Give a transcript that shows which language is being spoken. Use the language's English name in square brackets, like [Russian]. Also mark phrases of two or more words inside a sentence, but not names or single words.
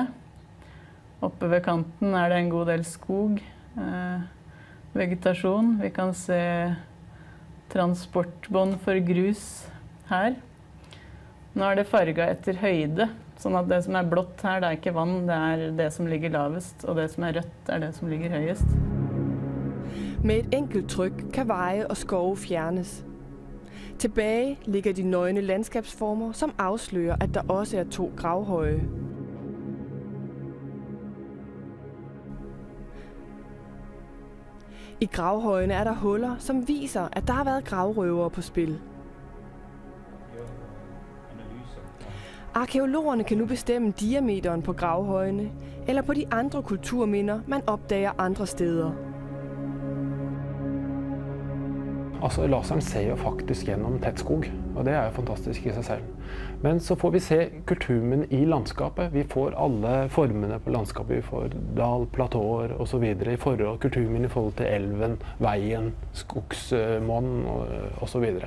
[Norwegian] Oppe ved kanten er det en god del skog, vegetasjon. Vi kan se transportbånd for grus her. Nå er det farget etter høyde, sånn at det som er blått her, det er ikke vann, det er det som ligger lavest, og det som er rødt er det som ligger høyest. [Danish] Med et enkelt tryk kan veje og skove fjernes. Tilbage ligger de nøgne landskabsformer, som afslører, at der også er 2 gravhøje. I gravhøjene er der huller, som viser, at der har været gravrøvere på spil. Arkæologerne kan nu bestemme diameteren på gravhøjene, eller på de andre kulturminder, man opdager andre steder. [Norwegian] Altså laseren ser jo faktisk gjennom tett skog, og det er jo fantastisk i seg selv. Men så får vi se kulturminner i landskapet. Vi får alle formene på landskapet. Vi får dal, platåer og så videre i forhold kulturminner i forhold til elven, veien, skogsmånen og så videre.